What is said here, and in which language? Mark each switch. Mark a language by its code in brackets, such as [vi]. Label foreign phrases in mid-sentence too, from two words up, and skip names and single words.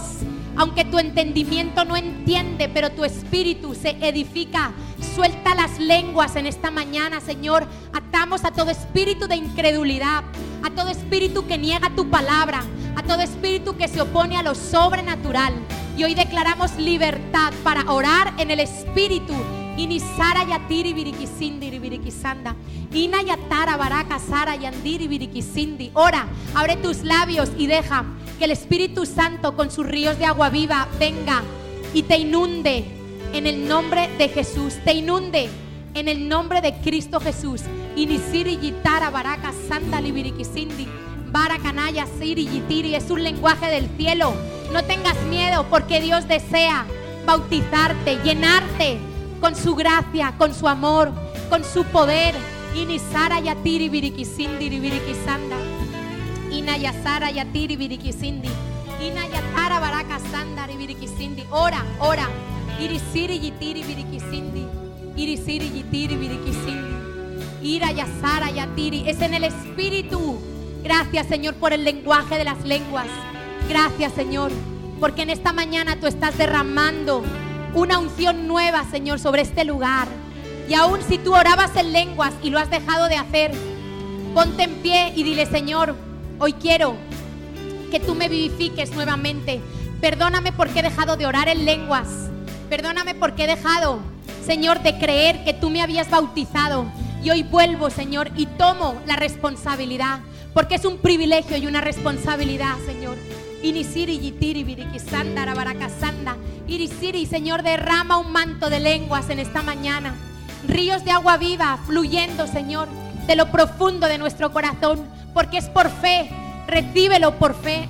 [es] Aunque tu entendimiento no entiende, pero tu espíritu se edifica. Suelta las lenguas en esta mañana, Señor. Atamos a todo espíritu de incredulidad, a todo espíritu que niega tu palabra, a todo espíritu que se opone a lo sobrenatural. Y hoy declaramos libertad para orar en el espíritu. Inisara yatiri birikisindi birikisanda. Ina yatara baraka sara yandiri birikisindi. Ora, abre tus labios y deja que el Espíritu Santo con sus ríos de agua viva venga y te inunde en el nombre de Jesús. Te inunde en el nombre de Cristo Jesús. Inisiri yitara baraka sandali birikisindi. Barakanaya siri yitiri. Es un lenguaje del cielo. No tengas miedo, porque Dios desea bautizarte, llenarte con su gracia, con su amor, con su poder. Inisara yatiri birikisindi birikisanda. Inayasara yatiri birikisindi. Inayatara baraka sandari birikisindi. Ora, ora. Irisiri yitiri birikisindi. Irisiri yitiri birikisindi. Irayasara yatiri. Es en el espíritu. Gracias, Señor, por el lenguaje de las lenguas. Gracias, Señor, porque en esta mañana tú estás derramando una unción nueva, Señor, sobre este lugar. Y aún si tú orabas en lenguas y lo has dejado de hacer, ponte en pie y dile: Señor, hoy quiero que tú me vivifiques nuevamente. Perdóname porque he dejado de orar en lenguas. Perdóname porque he dejado, Señor, de creer que tú me habías bautizado. Y hoy vuelvo, Señor, y tomo la responsabilidad, porque es un privilegio y una responsabilidad, Señor. Inisiri yitiri birikisanda rabarakasanda. Irisiri, Señor, derrama un manto de lenguas en esta mañana. Ríos de agua viva fluyendo, Señor, de lo profundo de nuestro corazón, porque es por fe. Recíbelo por fe.